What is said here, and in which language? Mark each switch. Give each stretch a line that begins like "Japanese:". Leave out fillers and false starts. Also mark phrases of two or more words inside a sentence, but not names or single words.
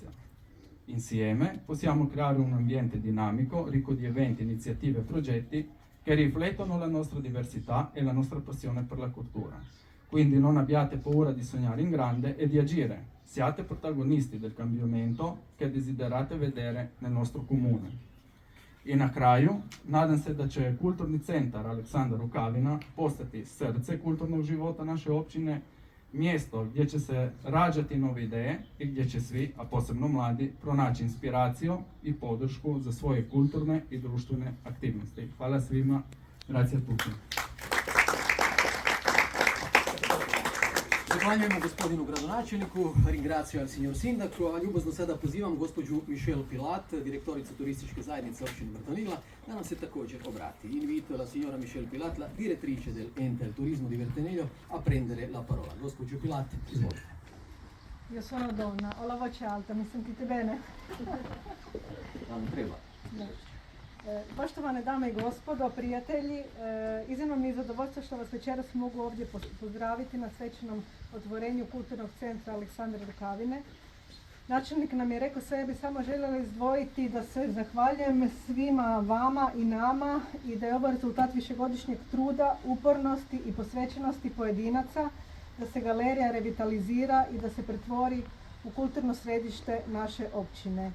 Italian: Insieme possiamo creare un ambiente dinamico, ricco di eventi, iniziative e progetti che riflettono la nostra diversità e la nostra passione per la cultura. Quindi non abbiate paura di sognare in grande e di agire. Siate protagonisti del cambiamento che desiderate vedere nel nostro comune.
Croatian: I na kraju, nadam se da će Kulturni centar Aleksandar Rukavina postati srce kulturnog života naše općine mjesto gdje će se rađati nove ideje i gdje će svi, a posebno mladi, pronaći inspiraciju i podršku za svoje kulturne i društvene aktivnosti. Hvala svima,
Italian: grazie a tutti.
Croatian: Zahvaljujemo gospodinu gradonačelniku,
Italian: ringrazio al signor Sindaco,
Croatian: a ljubazno sada pozivam gospođu Michelle Pilat, direktoricu turističke zajednice općine Brtonigla, da nam se također obrati.
Italian: Invito la signora Michelle Pilat, la direttrice del Ente al Turismo di Verteneglio, a prendere la parola.
Croatian: Gospođo Pilat, izvolite.
Italian: Io sono donna, ho la voce alta, mi sentite bene?
Croatian: Vam treba. Poštovane dame i gospodo, prijatelji, iznimno mi je zadovoljstvo što vas večeras mogu ovdje pozdraviti na svečanom otvorenju Kulturnog centra Aleksandra Rukavine. Načelnik nam je rekao sve, ja bi samo željela izdvojiti da se zahvaljujem svima vama i nama i da je ovo rezultat višegodišnjeg truda, upornosti i posvećenosti pojedinaca, da se galerija revitalizira i da se pretvori u kulturno središte naše općine.